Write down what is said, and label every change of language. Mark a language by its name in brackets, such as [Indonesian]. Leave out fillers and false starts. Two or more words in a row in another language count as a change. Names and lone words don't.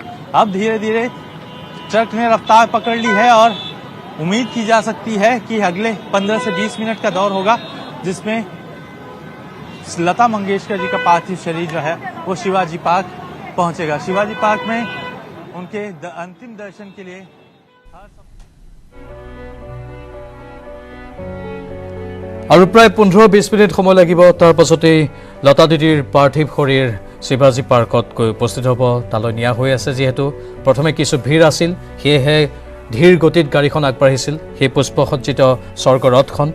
[Hindi] अब धीरे धीरे ट्रक ने रफ्तार पकड़ ली है और उम्मीद की जा सकती है कि अगले 15 से 20 मिनट का दौर होगा, जिसमें लता मंगेशकर जी का पार्थिव शरीर जो है वो शिवाजी पार्क पहुंचेगा। शिवाजी पार्क में उनके अंतिम दर्शन के लिए [Assamese] আৰু প্ৰায় 15-20 মিনিট সময় লাগিব। তাৰ পাছতেই লতা দিদিৰ পাৰ্থিৱ শৰীৰ শিৱাজী পাৰ্কত গৈ উপস্থিত হ'ব। তালৈ নিয়া হৈ আছে, যিহেতু প্ৰথমে কিছু ভিৰ আছিল, সেয়েহে ধীৰ গতিত গাড়ীখন আগবাঢ়িছিল সেই পুষ্পসজ্জিত স্বৰ্গৰথখন।